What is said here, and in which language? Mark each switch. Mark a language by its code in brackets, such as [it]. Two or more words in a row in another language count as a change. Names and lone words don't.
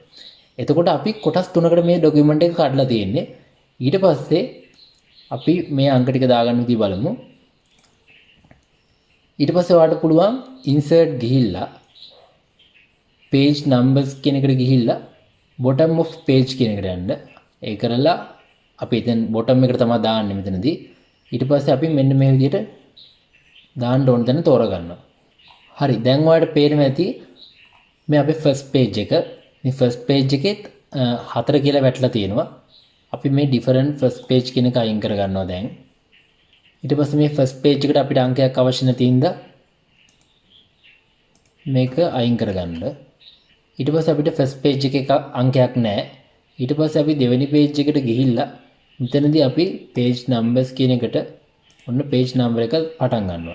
[si] එතකොට අපි කොටස් තුනකට මේ document එක කඩලා තියෙන්නේ. ඊට පස්සේ අපි මේ අංක ටික දාගන්න විදිහ බලමු. ඊට පස්සේ ඔයාලට පුළුවන් insert ගිහිල්ලා [en] page numbers [si] කියන එකට ගිහිල්ලා [en] bottom of page [si] කියන එකට යන්න. ඒ කරලා අපි දැන් bottom එකට තමයි දාන්නේ මෙතනදී. ඊට පස්සේ අපි මෙන්න මේ විදිහට දාන්න ඕන තැන තෝරගන්නවා. හරි. දැන් ඔයාලට පේනවා ඇති මේ අපේ [en] first page [si] එක. මේ [en] first page [si] එකෙත් 4 කියලා වැටලා තියෙනවා. අපි මේ [en] different first page [si] කියන එක අයින් කර ගන්නවා දැන්. ඊට පස්සේ මේ [en] first page [si] එකට අපිට අංකයක් අවශ්‍ය නැති හින්දා මේක අයින් කරගන්න. ඊට පස්සේ අපිට [en] first page [si] එකේ අංකයක් නැහැ. ඊට පස්සේ අපි දෙවෙනි page එකට ගිහිල්ලා මෙතනදී අපි [en] page numbers [si] කියන එකට ඔන්න [en] page number [si] එක පටන් ගන්නවා.